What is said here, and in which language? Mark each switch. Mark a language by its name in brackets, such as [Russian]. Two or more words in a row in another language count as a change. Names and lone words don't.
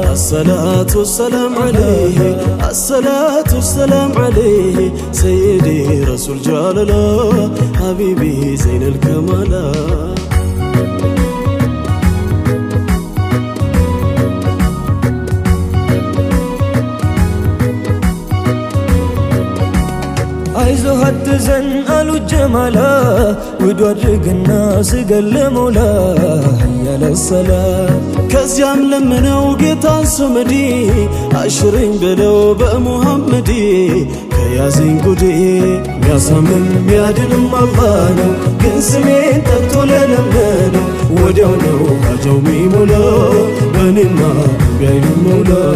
[Arabic] الصلاة والسلام عليه الصلاة والسلام عليه سيدي رسول جلال الله حبيبي زين الكمالات [Amharic] አይዞህ አትዘን አሉ ጀማላ ወዷድግ [Arabic] الناس قال مولا [Amharic] ያለ ሰላም ከዚያም ለምነው ጌታን ስምዲ አሽረኝ በለው በሙሐመድ ከያዘኝ ጉዴ ሚያሳምም ሚያድንም አላህ ነው። ግን ስሜን ጠርቶ ለለመነው ወዲያው ነው ሀጃው ሚሞላው በኔማ ቢያይኑ ሞላ